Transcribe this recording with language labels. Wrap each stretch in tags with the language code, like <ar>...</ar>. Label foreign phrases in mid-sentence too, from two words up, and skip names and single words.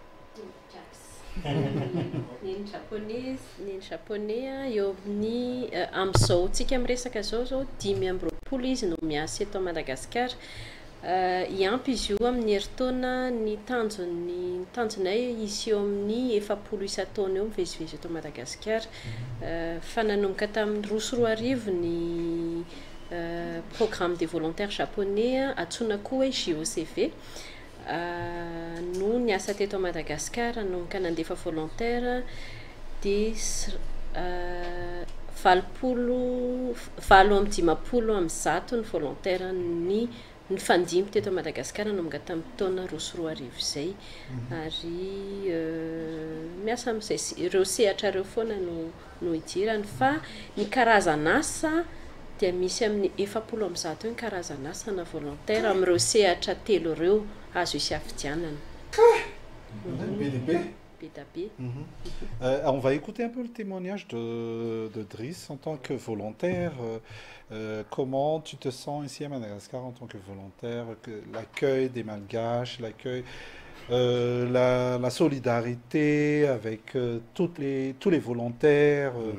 <mg>ny japonais eo amin'ny amin'izao tsika miresaka zao 5 izy no miasa eto Madagasikara iampy izy io amin'ny herintaona ny tanjonay izy eo amin'ny 70 isa-taona eo mivezivezy eto Madagasikara fa nanomboka tamin'ny 20 ny</mg> <fr>programme des volontaires japonais</fr> <mg>antsoina koa hoe JOCV no niasa teto Madagasikara nanomboka nandefa volontaire dia 20 ny volontaire ny fandimby teto Madagasikara nanomboka tamin'ny taona 2020 zay ary miasa amin'izay ireo sehatra ireo foana no idirany fa ny karazan'asa dia misy amin'ny 70 ny karazan'asa na volontaire amin'ireo sehatra 3 ireo azo isy afidianana BDP. BDP.</mg> <fr>On va écouter un peu le témoignage de Driss en tant que volontaire. Comment tu te sens ici à Madagascar en tant que volontaire, l'accueil des Malgaches, l'accueil, la solidarité avec tous les volontaires.</fr>